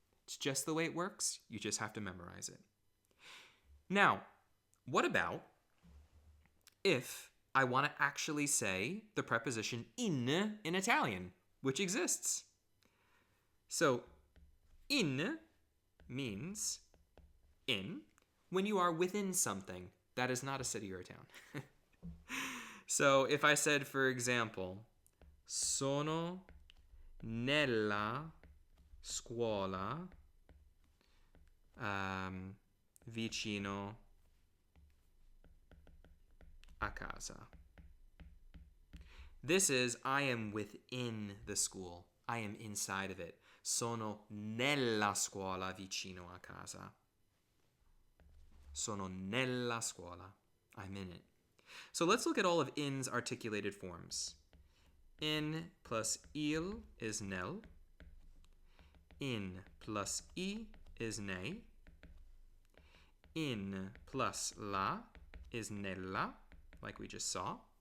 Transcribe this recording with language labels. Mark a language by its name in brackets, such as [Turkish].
[English] It's just the way it works. You just have to memorize it. Now, what about if I want to actually say the preposition in Italian, which exists? So, in means in when you are within something that is not a city or a town. So if I said, for example, [Italian] sono nella scuola vicino a casa. [English] This is I am within the school. I am inside of it. [Italian] Sono nella scuola vicino a casa. Sono nella scuola. [English] I'm in it. So let's look at all of in's articulated forms. In plus il is nel. In plus I is nei. In plus la is nella, like we just saw.